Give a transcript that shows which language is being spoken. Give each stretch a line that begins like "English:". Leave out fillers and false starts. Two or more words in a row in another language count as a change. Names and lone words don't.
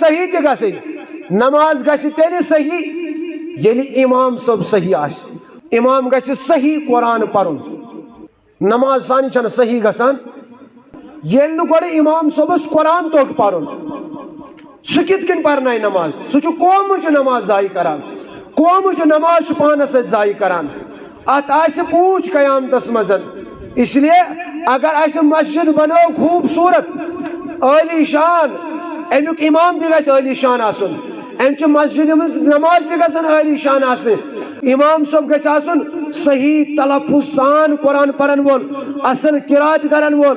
Kashmiri: صحیح تہِ گژھٕنۍ نماز گژھِ تیٚلہِ صحیح ییٚلہِ امام صٲب صحیح آسہِ امام گژھِ صحیح قرآن پرُن نماز سانہِ چھنہٕ صحیح گژھان ییٚلہِ نہٕ گۄڈٕ امام صٲبس قرآن توٚگ پرُن سُہ کِتھ کٔنۍ پرنایہِ نماز سُہ چھُ قومٕچ نماز ضایع کران قومٕچ نماز چھُ پانس سۭتۍ ضایع کران اتھ آسہِ پوٗنٛچ قیامتس منٛز
Urdu: اس لیے
Kashmiri: اگر اسہِ مسجد بنٲو خوٗبصوٗرت عٲلی شان امیُک امام تہِ گژھِ عٲلی شان آسُن امچہِ مسجدِ منٛز نماز تہِ گژھن عٲلی شان آسٕنۍ امام صٲب گژھِ آسُن صحیح تلفظ سان قرآن پرن وول اصل قرات کرن وول